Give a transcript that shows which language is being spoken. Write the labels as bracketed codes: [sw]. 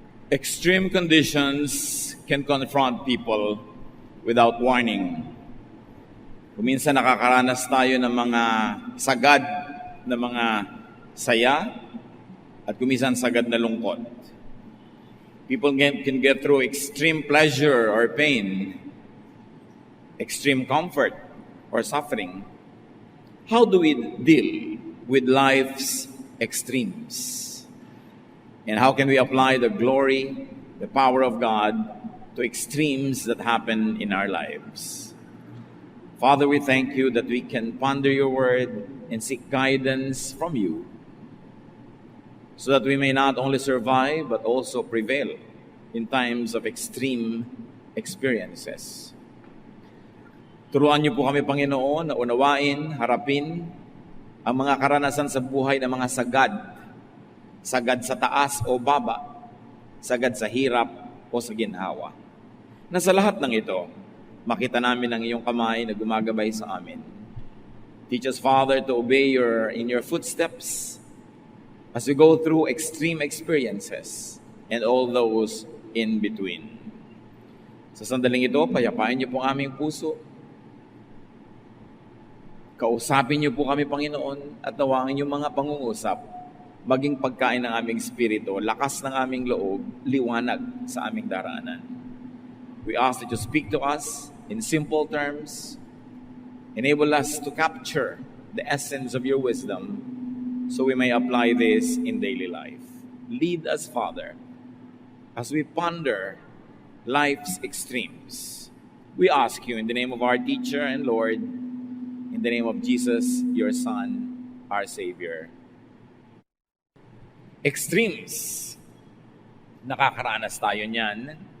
[en] Extreme conditions can confront people without warning. [tl] Kuminsan nakakaranas tayo ng mga sagad na mga saya at kuminsan sagad na lungkot. [en] People can get through extreme pleasure or pain, extreme comfort or suffering. How do we deal with life's extremes? And how can we apply the glory, the power of God to extremes that happen in our lives? Father, we thank you that we can ponder your word and seek guidance from you so that we may not only survive but also prevail in times of extreme experiences. [tl] Turuan niyo po kami, Panginoon, na unawain, harapin ang mga karanasan sa buhay ng mga sagad. Sagad sa taas o baba, sagad sa hirap o sa ginhawa. Na sa lahat ng ito, makita namin ang iyong kamay na gumagabay sa amin. [en] Teach us, Father, to obey in your footsteps as we go through extreme experiences and all those in between. [tl] Sa sandaling ito, payapain niyo po ang aming puso. Kausapin niyo po kami, Panginoon, at nawangin yung mga pangungusap maging pagkain ng aming espiritu, lakas ng aming loob, liwanag sa aming daraanan. [en] We ask that you speak to us in simple terms, enable us to capture the essence of your wisdom so we may apply this in daily life. Lead us, Father, as we ponder life's extremes. We ask you in the name of our teacher and Lord, in the name of Jesus, your Son, our Savior. Extremes. [tl] Nakakaranas tayo niyan.